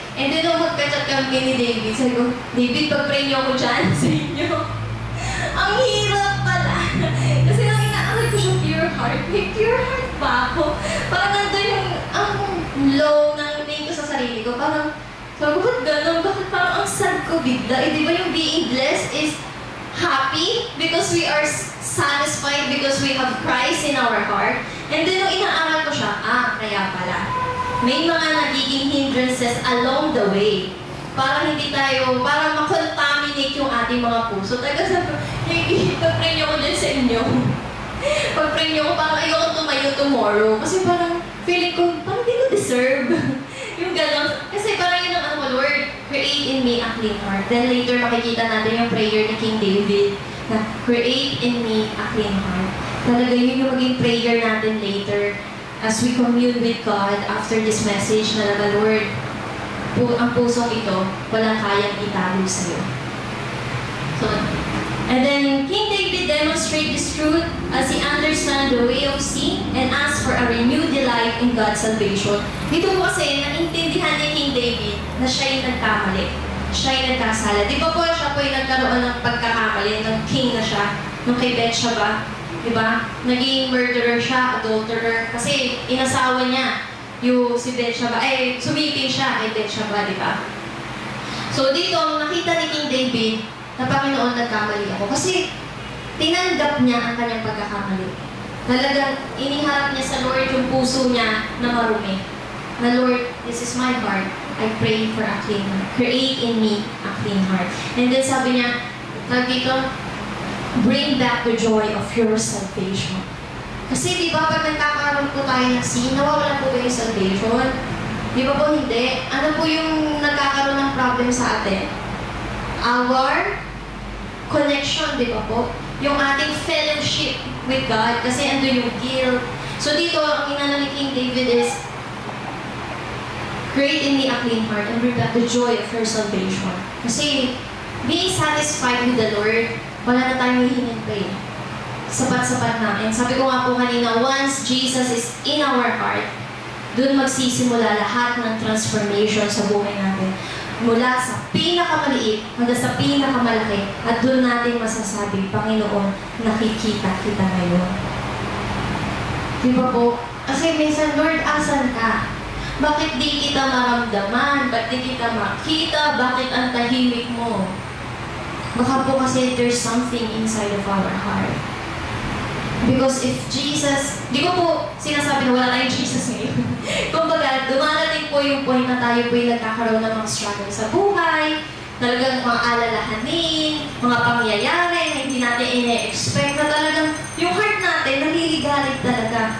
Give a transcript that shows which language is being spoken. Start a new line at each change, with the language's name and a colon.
Filipino: And then nung magka-chat kami ni David, sabi ko, David, pag-pray niyo ako dyan sa inyo. Ang hirap pala. Kasi nung inaaral ko siya, pure heart. May pure heart pa ako. Parang nandun yung, ang low ng tingin ko sa sarili ko. Parang, sabi ko, ba't ganun? Bakit parang ang sad ko bigla? Eh, di ba yung
English: being blessed is happy because we are satisfied because we have Christ in our heart.
Filipino: And then, nung inaaral ko siya, kaya pala. May mga nagiging
English: hindrances along the way.
Filipino: Para hindi tayo, para makontaminate yung ating mga puso. Talaga sabi, pag-pray niyo ko dyan sa inyo. Pag-pray niyo ko, parang ayoko tumayo tomorrow. Kasi parang, feeling ko, parang di ko deserve. Yung gano'n. Kasi parang yun ang
English: Lord, create in me a clean heart. Then later
Filipino: makikita natin yung
English: prayer ni King David na create in me a clean heart.
Filipino: Talaga yun yung maging prayer natin later
English: as we commune with God after this message
Filipino: na Lord, ang pusong ito, walang kayang itago sa'yo.
English: So, and then King David demonstrated this truth as he understand the way of sin and asked for a renewed delight in God's salvation.
Filipino: Dito po kasi, naintindihan ni King David na siya yung nagkamali. Siya yung nagkasala. Di ba po siya po yung nagkaroon ng pagkakamali, ng king na siya, nung kay Bathsheba. Di ba? Naging murderer siya, adulterer. Kasi inasawa niya yung si Bathsheba. Sumipin siya kay Bathsheba, di ba? So dito, nakita ni King David na Panginoon, nagkamali ako. Kasi tinanggap niya ang kanyang pagkakamali. Talagang iniharap niya sa Lord yung puso niya na marumi.
English: Na Lord, this is my heart. I pray for a clean heart. Create in me a clean heart. And then
Filipino: sabi niya, dito,
English: bring back the joy of your salvation.
Filipino: Kasi di ba pag nagkakaroon po tayo ng sin, nawawala po ba yung salvation? Di ba po hindi? Ano po yung nagkakaroon ng problem sa atin?
English: Our connection,
Filipino: di ba po? Yung ating
English: fellowship with God,
Filipino: kasi andun yung guilt. So dito, ang inano ni
English: King David is, create in me a clean heart and bring back the joy of your salvation.
Filipino: Kasi
English: being satisfied with the Lord,
Filipino: wala na tayong hihingin pa eh. Sapat-sapat na. And sabi ko nga po kanina,
English: once Jesus is in our heart,
Filipino: doon magsisimula lahat ng transformation sa buhay natin. Mula sa pinakamaliit hanggang sa pinakamalaki, at doon natin masasabi, Panginoon, nakikita kita ngayon. Di ba po? Kasi minsan, Lord, asan ka? Bakit di kita maramdaman? Bakit di kita makita? Bakit ang tahimik mo? Baka po kasi
English: there's something inside of our heart. Because if Jesus,
Filipino: di ko po sinasabi na wala tayong Jesus ngayon. Kumbaga, dumarating po yung point na tayo po yung nagkakaroon ng mga struggle sa buhay, talagang mga alalahanin, mga pangyayari na hindi natin ine-expect, na talagang yung heart natin naliligalig talaga.